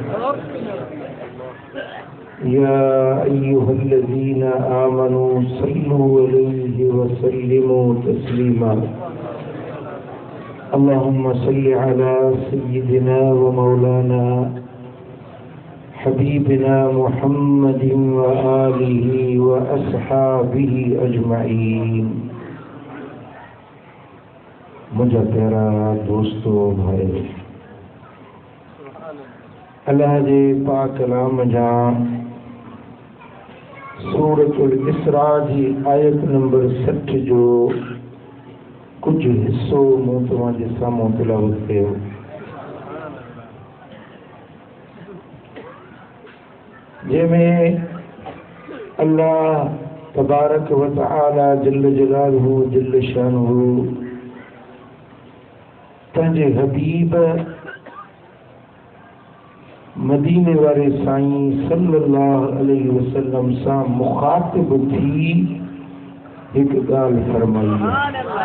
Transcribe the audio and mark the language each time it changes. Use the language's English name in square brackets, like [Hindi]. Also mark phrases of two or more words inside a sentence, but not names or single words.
[Arabic] يا أيها الذين آمنوا صلوا عليه وسلموا تسليما اللهم صل على سيدنا ومولانا حبيبنا محمد وآله وأصحابه अजमाइन। [Sindhi] मुझे प्यारा दोस्तों भाई अल्लाह जे पाक कलाम जा सूरतुल इसरा जी आयत नंबर 60 जो कुछ हिस्सों मूं तव्हांजे साम्हूं तिलावत कयो। जंहिंमें [Arabic] الله تبارك وتعالى جل جلاله جل شأنه [Sindhi] पंहिंजे हबीब मदीने वारे साईं [Arabic] صلى الله عليه وسلم [Sindhi] सां मुखातिब थी हिकु ॻाल्हि फरमाई है।